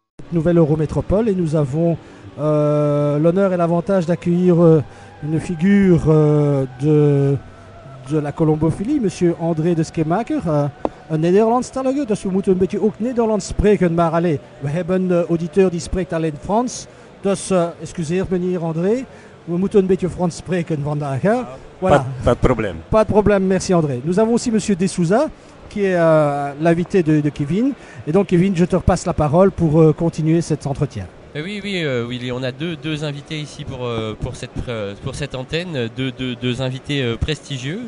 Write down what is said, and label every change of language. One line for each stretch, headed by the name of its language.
French: cette nouvelle Eurométropole et nous avons l'honneur et l'avantage d'accueillir une figure de la Colombophilie, monsieur André de Schemaker.
Dutch: Een Nederlandstalige, dus we moeten een beetje ook Nederlands spreken, maar allez, we hebben een auditeur die spreekt alleen Frans. Dus excuseer meneer André, we moeten een beetje Frans spreken vandaag.
French: Hè? Voilà. Pas de problème. Pas de problème, merci André. Nous avons aussi monsieur Desouza, qui est l'invité de Kevin. Et donc Kevin, je te repasse la parole pour continuer cet entretien. Oui, Willy, on a deux invités ici pour cette antenne, deux invités prestigieux.